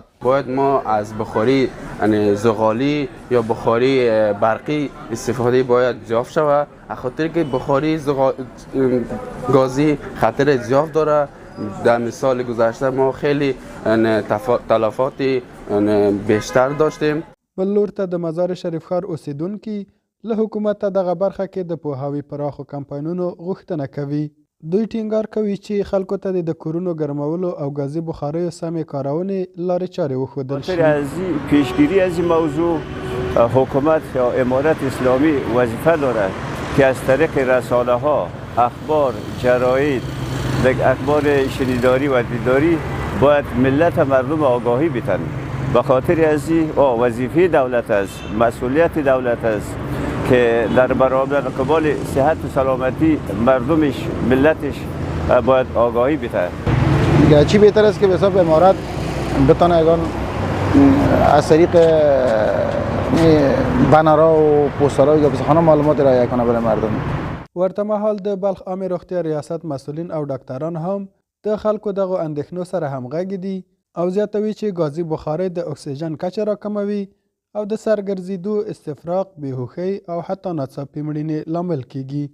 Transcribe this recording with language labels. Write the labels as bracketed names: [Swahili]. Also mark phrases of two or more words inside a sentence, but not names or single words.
[Persian] باید ما از بخاری یعنی زغالی یا بخاری برقی استفاده باید زیاد شود، خاطر که بخاری گازی خطر زیاد داره. در سال گذشته ما خیلی تلفات بیشتر داشتیم. [Pashto] بل لور ته د مزار شریف ښار اوسیدونکي له حکومته دغه برخه کې د پوهاوي پراخو کمپاینونو غوښتنه کوي. دوی ټینګار کوي چې خلکو ته د کورونو ګرمولو او ګازي بخاریو سمې کارونې لارې چارې وښودل شي. [Persian] از پیشگیری از این موضوع حکومت یا امارت اسلامی وظیفه دارد که از طریق رسانه ها، اخبار، جراید، اخبار شنیداری و دیداری باید ملت مردم آگاهی بدن. به خاطر از این وظیفه دولت است، مسئولیت دولت است که در برابر قبال صحت و سلامتی مردمش، ملتش باید آگاهی بده. چی بهتر است که به حساب امارت بتونه از طریق بنرها و پوسترها یا بسخانه معلومات ارائه کنه برای مردم. [Pashto] ورته مهال د بلخ عامې روغتیا ریاست مسئولین او ډاکټران هم د خلکو دغو اندېښنو سره همغږي دي او زیاتوي چې ګازي بخارۍ د اکسیجن کچه راکموي او د سر ګرځېدو، استفراق، بېهوښۍ او حتی ناڅاپي مړینې لامل کیږي.